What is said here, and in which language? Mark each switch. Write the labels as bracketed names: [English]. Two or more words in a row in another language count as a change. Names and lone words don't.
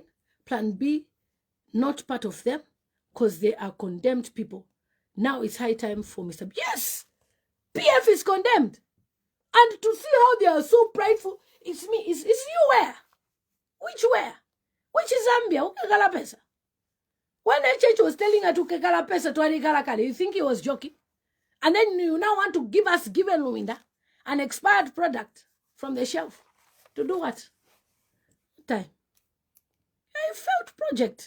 [English] Plan B, not part of them, because they are condemned people. Now it's high time for Mr. B. Yes! PF is condemned. And to see how they are so prideful, it's me. It's you where? Which where? Which is Zambia? [Bemba] Ukekala pesa. [English] When the church was telling her to [Bemba] kekala pesa [English] to Arikalakali, you think he was joking? And then you now want to give Lubinda an expired product from the shelf. To do what? Time. A failed project.